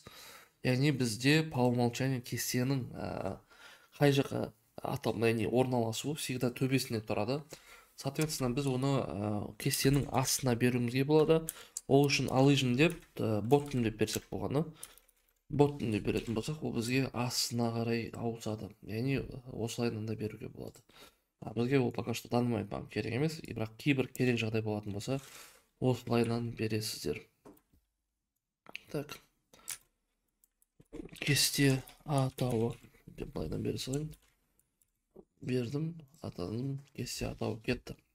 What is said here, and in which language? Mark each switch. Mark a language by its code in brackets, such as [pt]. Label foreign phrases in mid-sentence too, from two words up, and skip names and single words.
[kk] Яғни бізде [ru] по умолчанию [kk] кестенің қай жаққа орналасуы всегда төбесінде тұрады. Соответственно, біз оны кестенің астына беруімізге болады. Ол үшін allision деп, bottom деп берсек болғаны. Bottom деп беретін болсақ, ол бізге астына қарай ауысады. Яғни осылайынан да беруге болады. Бізге ол [ru] пока что данный момент [kk] керек емес, бірақ кейбір керек жағдай болатын болса, осылайынан бересіздер. Так. кесте атауы деп былайдан бере салайын. Бердім, атадым, кесте атауы кетті.